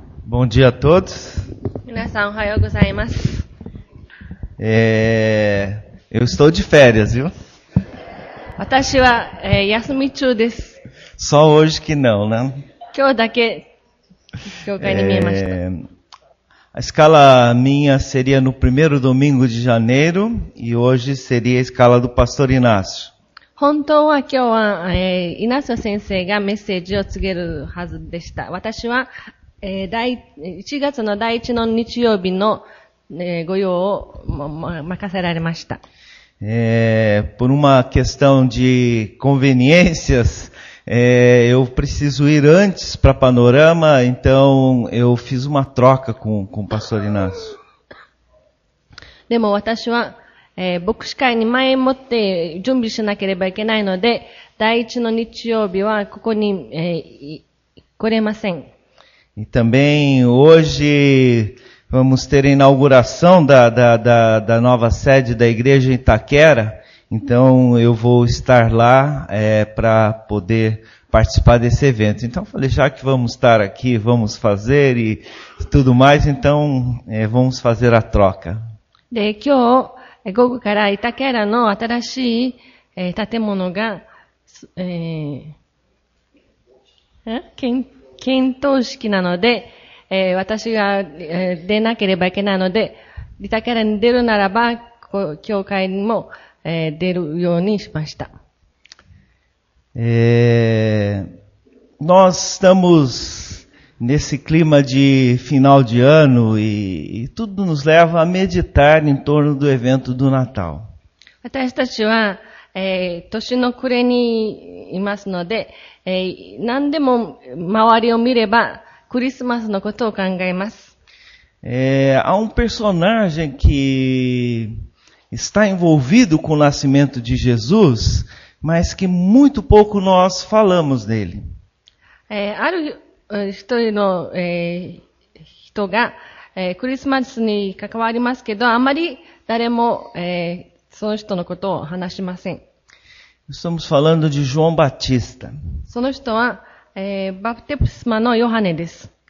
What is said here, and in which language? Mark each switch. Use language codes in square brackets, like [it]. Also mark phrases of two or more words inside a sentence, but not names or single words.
[pt] Bom dia a todos. [ja] 皆さんおはようございます。 [pt] Eu estou de férias, viu? [ja] 私は、休み中です。 [pt] Só hoje que não, né? [ja] 今日だけ教会に見えました。 [pt] A escala minha seria no primeiro domingo de janeiro e hoje seria a escala do Pastor Inácio. [ja] 本当は今日は、稲瀬先生がメッセージを告げるはずでした。私は、1月の第1の日曜日の、御用を任せられました。 [pt] Por uma questão de conveniências, eu preciso ir antes para Panorama, então eu fiz uma troca com o Pastor Inácio. [ja] でも私は、牧師会に前もって準備しなければいけないので、第一の日曜日はここに、来れません。 [pt] E também hoje vamos ter a inauguração da nova sede da igreja em Itaquera, então eu vou estar lá para poder participar desse evento. Então eu falei, já que vamos estar aqui, vamos fazer e tudo mais, então vamos fazer a troca. [ja] で、今日、午後からイタケラの新しい、建物が、検討式なので、私が、出なければいけないので、イタケラに出るならば、教会にも、出るようにしました。 [pt] Nós estamos nesse clima de final de ano e tudo nos leva a meditar em torno do evento do Natal. [ja] 私たちは、年の暮れにいますので、何でも周りを見ればクリスマスのことを考えます。 [pt] Há um personagem que está envolvido com o nascimento de Jesus, mas que muito pouco nós falamos dele. [ja] ある一人の、人が、クリスマスに関わりますけど、あまり誰も、その人のことを話しません。 [pt] Estamos falando de João Batista. [ja] その人は、バプテスマのヨハネです。